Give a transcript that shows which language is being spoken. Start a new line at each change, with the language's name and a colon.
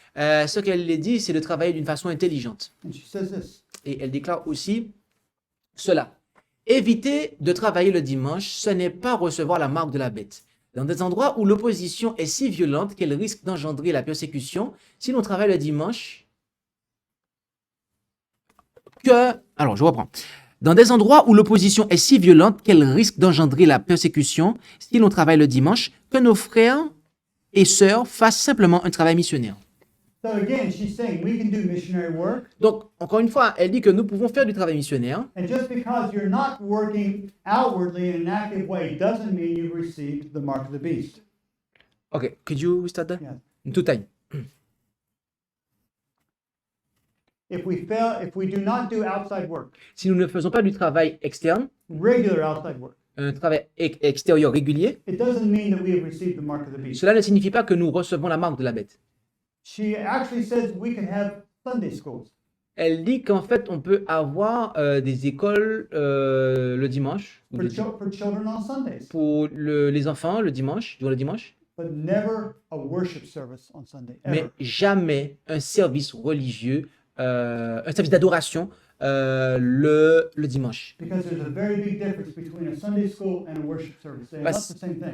French: Ce qu'elle dit, c'est de travailler d'une façon intelligente.
English: And she says this.
French: Et elle déclare aussi cela. Éviter de travailler le dimanche, ce n'est pas recevoir la marque de la bête. Dans des endroits où l'opposition est si violente qu'elle risque d'engendrer la persécution, si l'on travaille le dimanche, Alors, je reprends. Dans des endroits où l'opposition est si violente qu'elle risque d'engendrer la persécution, si l'on travaille le dimanche, que nos frères et sœurs fassent simplement un travail missionnaire.
English: So again, she's saying we can do missionary work,
French: Donc, encore une fois, elle dit que nous pouvons faire du travail missionnaire,
English: and just because you're not working outwardly in an active way doesn't mean you've received the mark of the beast. Okay, could you start that? Yeah. In two time. If we do not do outside work,
French: Si nous ne faisons pas du travail externe,
English: regular outside work,
French: un travail extérieur régulier,
English: it doesn't mean that we have received the mark of the beast.
French: cela ne signifie pas que nous recevons la marque de la bête.
English: She actually says we can have Sunday schools.
French: Elle dit qu'en fait, on peut avoir des écoles le dimanche, ou
English: For children on Sundays,
French: pour les enfants le dimanche, durant le dimanche,
English: but never a worship service on Sunday,
French: mais
English: ever.
French: jamais un service religieux, un service d'adoration le dimanche.
English: Because there's a very big difference between a Sunday school and a worship service. They are not the same thing.